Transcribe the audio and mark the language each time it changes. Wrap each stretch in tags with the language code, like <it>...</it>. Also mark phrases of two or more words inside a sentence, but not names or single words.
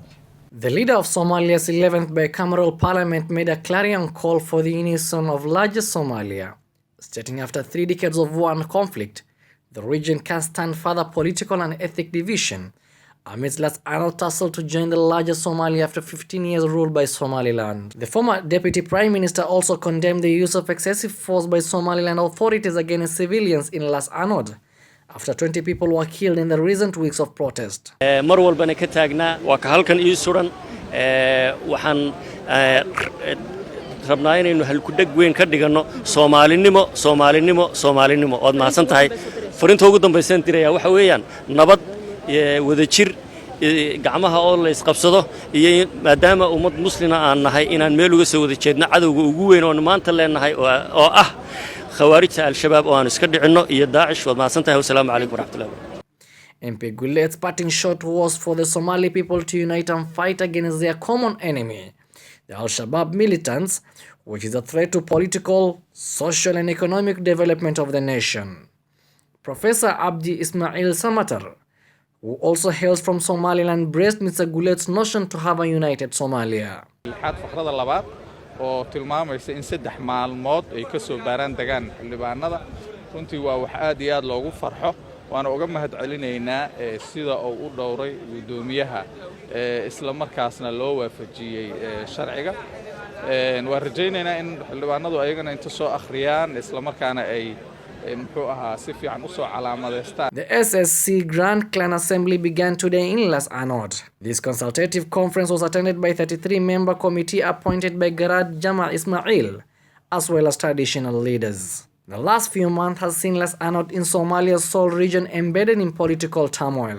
<en>The leader of Somalia's 11th bicameral parliament made a clarion call for the unison of larger Somalia, stating after 3 decades of war and conflict, the region can't stand further political and ethnic division amidst last annual tussle to join the larger Somalia after 15 years ruled by Somaliland. The former deputy prime minister also condemned the use of excessive force by Somaliland authorities against civilians in Las Anod after 20 people were killed in the recent weeks of protest.</en> <so>mar walbana ka taagnaa waa ka halkan ii suran waxaan rabnaa inaynu halku dhag weyn ka dhigano Soomaalinimo ood maasan tahay furinta ugu dambaysan tiraya waxa weeyaan nabad wadajir gacmaha oo la isqabsado iyo maadaama ummad muslima aan nahay inaan meel uga soo wada jeedno cadawga ugu weyn oo maanta leenahay oo ah khawaarijta al-shabaab oo aan iska dhicino iyo daacish wad maasantahay</so> <ar>والسلام عليكم ورحمة الله</ar> <en>MP Guled's parting shot was for the Somali people to unite and fight against their common enemy, the Al-Shabaab militants, which is a threat to political, social and economic development of the nation. Professor Abdi Ismail Samatar, who also hails from Somaliland, braced Mr. Guled's notion to have a united Somalia.</en> <so>فقرة labaad oo tilmaamaysa in 3 maalmood ay ka soo baaraan dagaan xildhibaanada runtii waa wax aad iyo aad loogu farxo waana uga mahadcelinaynaa sida uu u dhowray gudoomiyaha isla markaasna loo waafajiyay sharciga waan rajaynaynaa in xildhibaanadu ayagana inta soo akhriyaan isla markaana ay</so> <en>The SSC Grand Clan Assembly began today in Las Anod. This consultative conference was attended by 33-member committee appointed by Garad Jamal Ismail, as well as traditional leaders. The last few months has seen Las Anod in Somalia's sole region embedded in political turmoil.</en>